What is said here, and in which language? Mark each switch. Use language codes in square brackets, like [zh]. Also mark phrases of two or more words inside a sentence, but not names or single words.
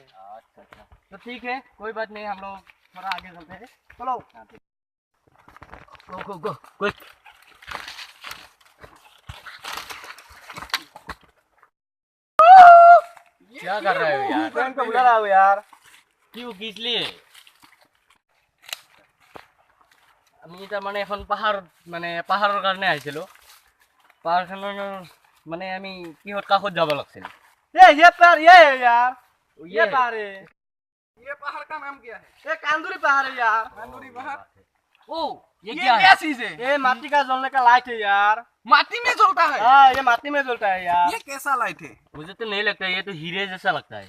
[hi] अच्छा तो ठीक है कोई बात नहीं, हम लोग थोड़ा आगे चलते हैं। चलो [en] go quick. [hi] क्या कर रहे हो यार? ट्रेन को बुला रहा हूँ यार। क्यों किस लिए? [as] আমি তাৰ মানে এখন পাহাৰৰ কাৰণে আহিছিলোঁ। পাহাৰখনৰ মানে আমি কিহত কাষত যাব লাগছিল। [hi] ये पार ये है यार। ये पार है। ये पहाड़ का नाम क्या है? ये कांदूरी पहाड़ है यार। कांदूरी पहाड़। ओ ये ये क्या क्या है? चीज है? ये माटी का जलने का लाइट है यार। माटी में जलता है। हाँ ये माटी में जलता है यार। ये कैसा लाइट है? मुझे तो नहीं लगता, ये तो हीरे जैसा लगता है।